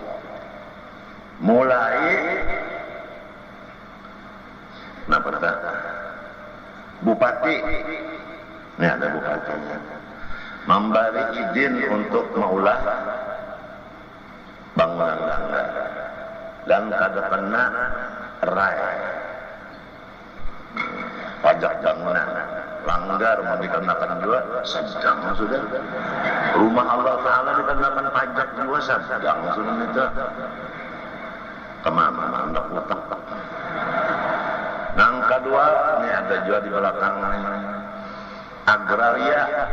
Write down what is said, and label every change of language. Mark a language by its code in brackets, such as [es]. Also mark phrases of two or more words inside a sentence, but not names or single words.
[bjn] Mulai bupati, ini ada bupatinya, memberi izin untuk maulah bangunan langgar dan kada kena rai pajak bangunan. Langgar mau dikenakan juga sedang sudah. Rumah Allah Ta'ala dikenakan pajak juga sedang sudah itu. Kemana hendak utang. [id] Yang kedua, ini ada juga di belakang agraria.